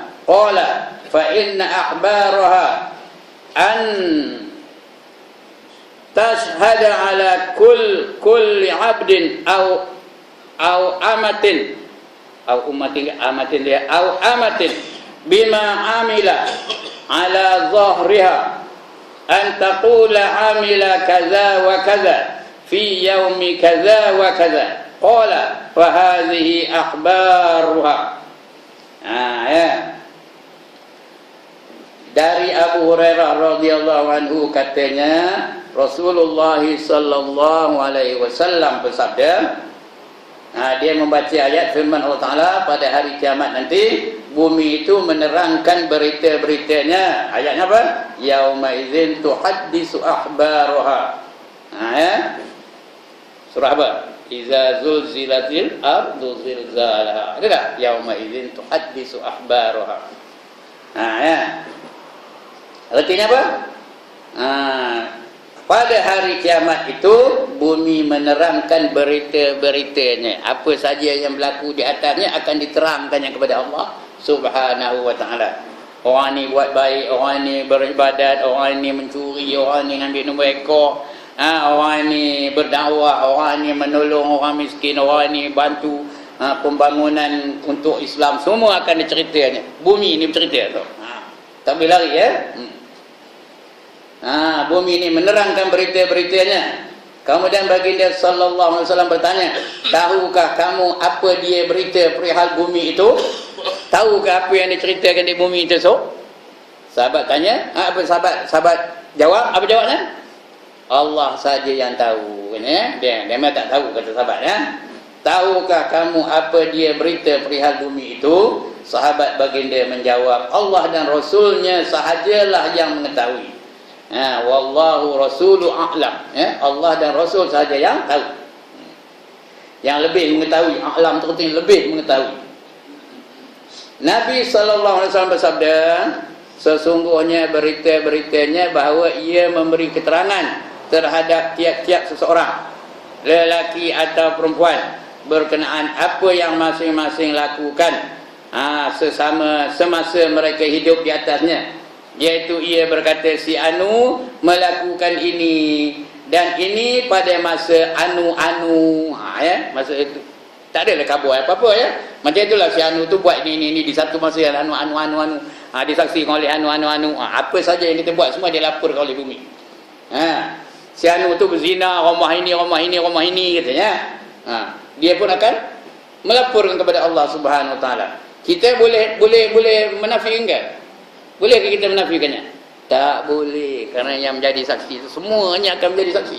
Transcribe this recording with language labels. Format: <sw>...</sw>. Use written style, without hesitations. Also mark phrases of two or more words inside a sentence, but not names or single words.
<ar>قال فإن أخبارها أن تشهد على كل عبد أو أمة أو أمة بما عمل على ظهرها أن تقول عمل كذا وكذا في يوم كذا وكذا قال فهذه أخبارها.</ar> <ms>Ya. Dari Abu Hurairah</ms> <ar>رضي الله عنه</ar> <ms>katanya Rasulullah</ms> <ar>صلى الله عليه وسلم</ar> <ms>bersabda, dia membaca ayat firman Allah Taala pada hari kiamat nanti bumi itu menerangkan berita-beritanya. Ayatnya apa?</ms> <ar>يومئذ تحدث أخبارها.</ar> <ms>Ya. Surah apa?</ms> <ar>إذا زلزلت الأرض زلزالها.</ar> <ms>Ada tak?</ms> <ar>يومئذ تحدث أخبارها.</ar> <ms>Ya. Artinya apa? Pada hari kiamat itu bumi menerangkan berita-beritanya. Apa saja yang berlaku di atasnya akan diterangkannya kepada Allah</ms> <ar>سبحانه وتعالى.</ar> <ms>Orang ni buat baik, orang ni beribadat, orang ni mencuri, orang ni ambil nombor ekor, orang ni berdakwah, orang ni menolong orang miskin, orang ni bantu pembangunan untuk Islam, semua akan diceritanya. Bumi ni bercerita tu. Tak boleh lari ya. Bumi ini menerangkan berita-beritanya. Kemudian baginda</ms> <ar>صلى الله عليه وسلم</ar> <ms>bertanya, tahukah kamu apa dia berita perihal bumi itu? Tahukah apa yang diceritakan di bumi itu? Sahabat tanya, apa sahabat jawab? Apa jawabnya? Allah saja yang tahu. Dia memang tak tahu, kata sahabat ya. Tahukah kamu apa dia berita perihal bumi itu? Sahabat baginda menjawab, Allah dan Rasulnya sahajalah yang mengetahui.</ms> <ar>والله رسوله أعلم.</ar> <ms>Allah dan Rasul sahaja yang tahu. Yang lebih mengetahui. A'lam itu artinya lebih mengetahui. Nabi SAW bersabda, sesungguhnya berita-beritanya bahawa ia memberi keterangan terhadap tiap-tiap seseorang, lelaki atau perempuan, berkenaan apa yang masing-masing lakukan semasa mereka hidup di atasnya. Iaitu ia berkata, si Anu melakukan ini dan ini pada masa anu-anu. Masa itu tak adalah khabar apa-apa ya. Macam itulah si Anu tu buat ini di satu masa yang anu. Disaksikan oleh anu. Apa saja yang kita buat semua dia laporkan oleh bumi. Si Anu tu berzina, rumah ini katanya. Dia pun akan melaporkan kepada Allah</ms> <ar>سبحانه وتعالى.</ar> <ms>Kita boleh menafikan ke? Bolehkah kita menafikannya? Tak boleh, kerana yang menjadi saksi itu semuanya akan menjadi saksi.</ms>